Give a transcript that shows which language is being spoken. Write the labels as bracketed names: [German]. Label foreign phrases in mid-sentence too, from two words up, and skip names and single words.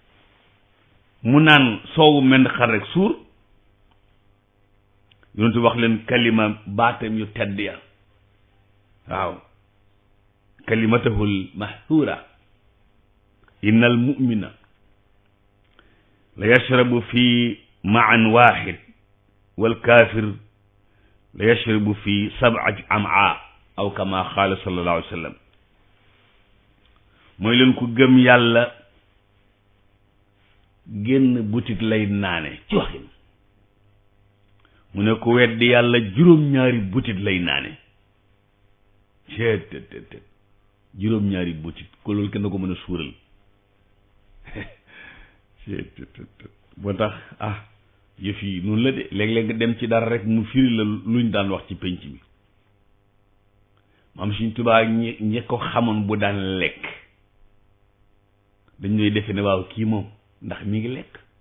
[Wolof] soowu menn xar rek suur yonent bi wax leen kalima baatam yu tedd ya waaw [Arabic] كلمته المأثورة إن المؤمن لا يشرب في معى واحد والكافر لا يشرب في سبعة أمعاء أو كما قال صلى الله عليه وسلم [Wolof] mooy leen ku gëm yàlla génn butit lay naane ci waxin mu ne ku weddi yàlla juróom-ñaari butit lay naane ceet juróom-ñaari butit ko loolu kenn ko mën a suural boo tax yëf yi noonu la de léeg-léeg nga dem ci dara rek mu firi la luñ daan wax ci penc mi maam Sëriñ Tuubaa ñi ko xamoon bu daan lekk dañ ñooy defe ne waaw kii moom ndax mi ngi lekk